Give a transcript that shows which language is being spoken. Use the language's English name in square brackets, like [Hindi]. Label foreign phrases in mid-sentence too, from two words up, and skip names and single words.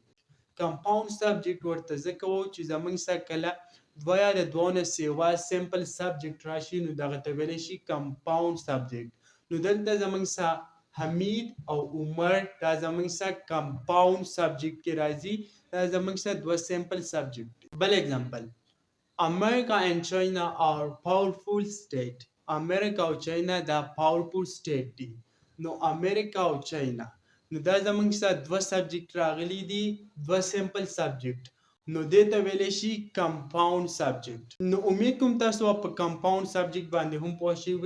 [English] compound subject [Pashto] ورته ځکه وایو چې زموږ سره کله دوه یا د دوه نه سیوا [English] simple subject [Pashto] راشي نو دغه ته ویلی شي [English] compound subject. [Pashto] نو دلته زموږ سره حمید او عمر دا زموږ سره [English] compound subject [Pashto] کې راځي. دا زموږ سره دوه [English] simple subject [Pashto] دي. بل اگزامپل [English] America and China are powerful state. [Pashto] امریکا او چاینا دا [English] powerful state [Pashto] دي. نو امریکا او چاینا نو دا زموږ سره دوه سبجیکټ راغلي دي، دوه [English] simple subject. [Pashto] نو دې ته ویلی شي [English] compound subject. [Pashto] نو امید کوم تاسو په [English] compound subject [Pashto] باندې هم پوه شوي.